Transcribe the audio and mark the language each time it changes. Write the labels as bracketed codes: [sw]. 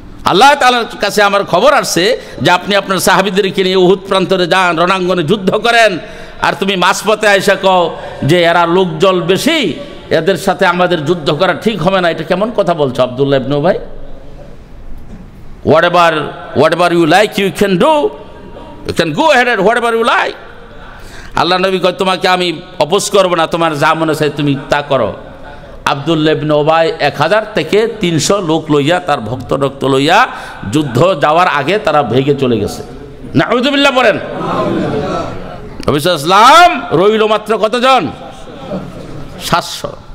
[bn] আল্লাহ তাআলার কাছে আমার খবর আসছে যে আপনি আপনার সাহাবীদেরকে নিয়ে উহুদ প্রান্তরে যান, রণাঙ্গনে যুদ্ধ করেন, আর তুমি মাঝপথে আইসা কও যে এরা লোকজল বেশি, এদের সাথে আমাদের যুদ্ধ করা ঠিক হবে না। এটা কেমন কথা বলছো আব্দুল্লাহ ইবনে উবাই? [en] whatever you like you can do, you can go ahead and whatever you like. [bn] আল্লাহ নবী কয়, তোমাকে আমি অপোজ করব না, তোমার যা মনে চাই তুমি তা করো। আব্দুল্লাহ ইবনে উবাই 1000 থেকে 300 লোক লইয়া, তার ভক্ত রক্ত লইয়া যুদ্ধ যাওয়ার আগে তারা ভেগে চলে গেছে। নাউযুবিল্লাহ বলেন। নবী সাল্লাল্লাহু আলাইহি ওয়াসাল্লাম রইল মাত্র কতজন? 700।